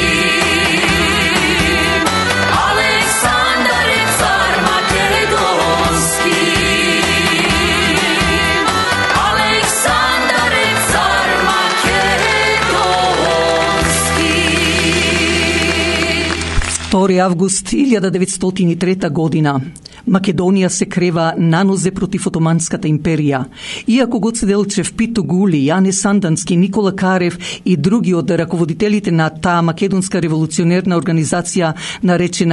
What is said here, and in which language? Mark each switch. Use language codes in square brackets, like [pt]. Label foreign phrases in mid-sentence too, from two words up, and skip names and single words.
[sr] Aleksandar je car makedonski. Aleksandar je car makedonski. 2. [mk] август 1903 година. Македонија се крева нанозе против Отоманската империја. Иако Гоце Делчев, Пито Гули, Јане Сандански, Никола Карев и други од раководителите на таа македонска револуционерна организација наречена